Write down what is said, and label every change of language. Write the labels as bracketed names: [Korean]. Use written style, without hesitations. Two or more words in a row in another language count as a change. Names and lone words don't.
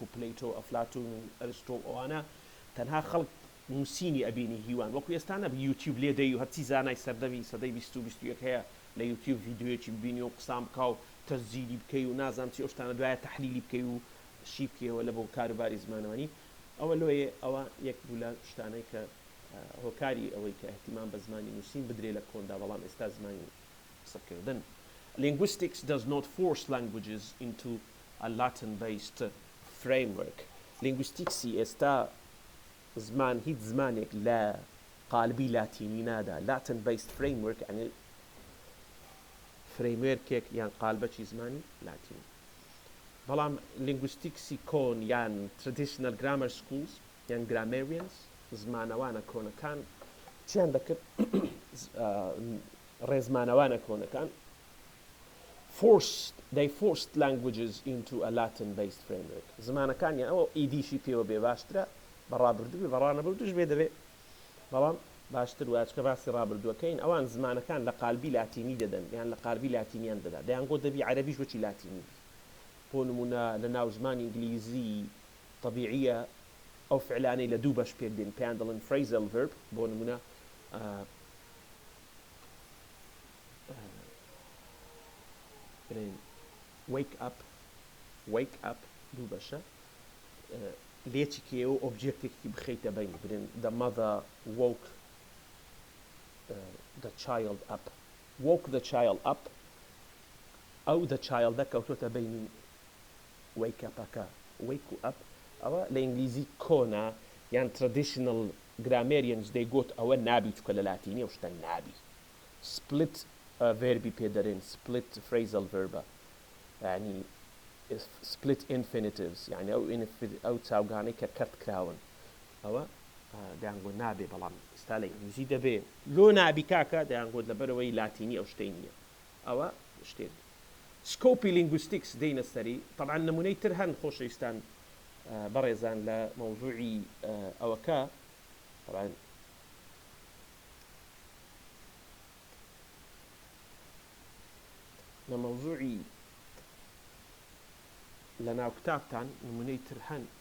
[Central Kurdish] پلەیتۆ ئەفلاتون و ئەرستۆ ئەوانە تەنها خەڵک نووسینی ئەبینی هیوان وەکو ئێستانە یوتیوب لێ دەی و هەرچی زانای سەردەمی سەدەی 2021 هەیە لە یوتیوب ڤیدیۆیەکی ببینی و قسام بکە و تەسجیلی بکەی و نازانم چی ئەو شتانە دوایە تەحلیلی بکەی و شی بکەیەوە لە بۆ کاروباری زمانەوەنی ئەوە لۆیە ئەوە یەک بوو لە شتانەی کە هۆکاری ئەوەی کە احتیمام بە زمانی نووسین بدرێ لە کۆندا بەڵام ئێستا زمانی قسەکردن. [English] Linguistics does not force languages into a Latin-based framework. [Central Kurdish] Linguistics ئێستا زمان هیچ زمانێک لە قالبی لاتینی نادا. [English] Latin-based framework [Central Kurdish] يعني framework یان قالبەکی زمانی لاتینی. بەڵام linguistics کۆن یان [English] traditional grammar schools [Central Kurdish] یان grammarians زمانەوانە کۆنەکان چیان دەکرد ڕێزمانەوانە کۆنەکان [English] they forced languages into a Latin-based framework. [Central Kurdish] زمانەکان یان ئەوە ئیدیشی پێوە بێ باشترە بەڕابردووی بەڕانەبردوش بێ دەبێ بەڵام باشتر وایچکە باسی ڕابردووەکەین ئەوان زمانەکان لە قالبی لاتینی دەدەن یان لە قالبی لاتینیان دەدا دەیانگۆ دەبی عەرەبیش وەکی لاتینی بۆ نمونە لە ناو زمانی ئینگلیزی طبیعیە ئەو فعلانەی لە دوو بەش پێک دێن پێیان دەڵێن [English] phrasal verb [Central Kurdish] بۆ نمونە [English] wake up [Central Kurdish] دوو بەشە لێچی کێوە ئۆبجێکتێکی بخەیتە بین برێن [English] the mother woke the child up [Central Kurdish] ئەو [English] the child [Central Kurdish] کەوتۆتە بینی [English] wake upەکە [Central Kurdish] wake up ئەوە لە ئینگلیزی کۆنا یان [English] traditional grammarians [Central Kurdish] دەیگوت ئەوە نابی چکە لە لاتینی ئەو شتە نابی split verbi پێدەرێن [English] split phrasal verba [Central Kurdish] يعني [English] split infinitives [Central Kurdish] يعني ئەو چاوگانەی کە کەرت کراون ئەوە دەیانگۆ نابێ بەڵام ئێستا لە ئینگلیزی دەبێ لۆ نابی کاکە دەیانگۆت لەبەرەوەی لاتینی ئەو شتەی نییە ئەوە شتێک سکۆپی linguistics دێنە سەری طبعا نمونەی تر هەن خۆشەویستان بەڕێزان لە مەوضوعی ئەوەکە طبعا لە مەوضوعی لە ناو کتابتان نمونەی تر هەن